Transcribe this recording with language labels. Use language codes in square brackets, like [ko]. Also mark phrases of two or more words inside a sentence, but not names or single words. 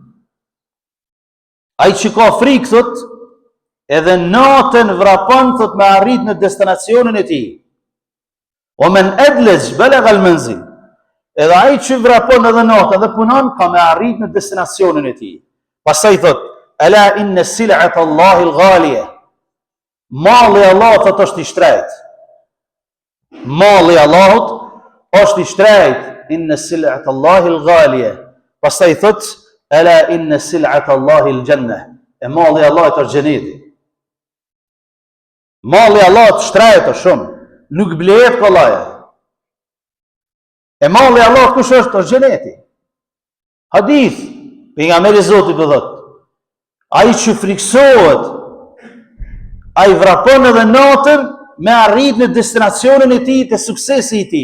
[sq] Ai që ka frikë thot, edhe natën vrapon thot me arrit në destinacionin e tij. [ar] ومن أدلج بلغ المنزل. [sq] Edhe ai që vrapon edhe natën dhe punon ka me arrit në destinacionin e tij. Pastaj thot [ar] ألا إن سلعة الله الغالية. [sq] Malli Allahut thot është i shtrejt. Malli Allahut është i shtrejt. [ar] إن سلعة الله الغالية. [sq] Pastaj thot [ar] ألا إن سلعة الله الجنة. [sq] E malli Allahut është xheneti. Malli Allahut shtrejt është shumë, nuk blehet kollaja. E malli Allahut kush është xheneti. Hadith pejgamberi Zotit do thot, ai që friksohet, ai vrapon edhe natën me arrit në destinacionin e tij, të suksesi i tij.